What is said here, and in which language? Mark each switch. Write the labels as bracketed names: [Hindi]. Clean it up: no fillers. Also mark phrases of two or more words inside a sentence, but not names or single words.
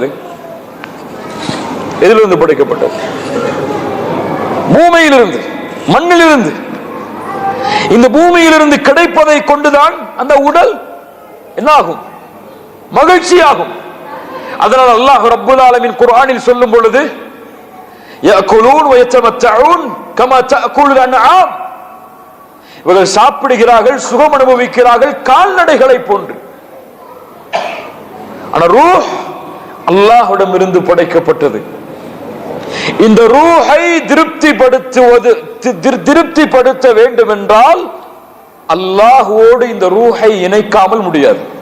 [Tamil] எதிலிருந்து படைக்கப்பட்டது? பூமியிலிருந்து, மண்ணிலிருந்து. இந்த பூமியிலிருந்து கிடைப்பதை கொண்டுதான் அந்த உடல் என்ன ஆகும்? மகிழ்ச்சியாகும். அதனால் அல்லாஹ் [Arabic] رب العالمين [Tamil] குர்ஆனில் சொல்லும் பொழுது [Arabic] يأكلون ويتمتعون كما تأكل الأنعام, [Tamil] இவர்கள் சாப்பிடுகிறார்கள், சுகம் அனுபவிக்கிறார்கள் கால்நடைகளை போன்று. ஆனால் ரூஹ் அல்லாஹ்விடம் இருந்து படைக்கப்பட்டது. இந்த ரூஹை திருப்திப்படுத்த வேண்டும் என்றால் அல்லாஹ்வோடு இந்த ரூஹை இணைக்காமல் முடியாது.